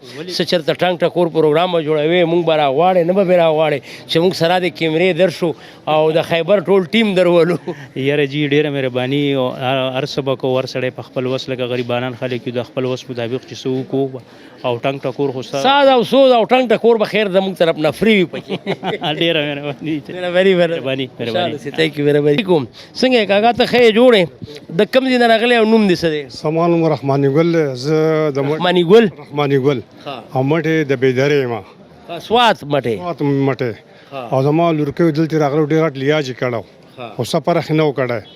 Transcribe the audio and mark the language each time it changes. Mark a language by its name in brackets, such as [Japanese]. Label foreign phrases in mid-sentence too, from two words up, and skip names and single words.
[Pashto] څه چېرته ټنګ ټکور پروګرام به جوړوې مونږ به راغواړې نه به بې راغواړې چې مونږ سره د کیمرې در شو او د خیبر ټول ټیم درولو؟ یاره جي ډېره مهرباني او هر څه به کوو، هر سړی په خپل وس لکه غریبانان خلک یو د خپل وس مطابق چې څه وکړو او ټنګ ټکور خو ساز او سوز او ټنګ ټکور به خیر زموږ طرف نه فري وي پکې. ډېره مهرباني [English] تhank you very much. [Pashto] څنګه یې کاکا ته ښه یې جوړې؟ د کوم ځای نه راغلی او نوم دې څه دی؟ زما نوم رحماني ګل دی، زه د رحماني ګل رحماني ګل او مټې د بیدرې یم، سوات مټې مټې او زما لورکۍ دلته راغلی ډېر غټ لیاج یې کړی خو څه فرق نه و کړی.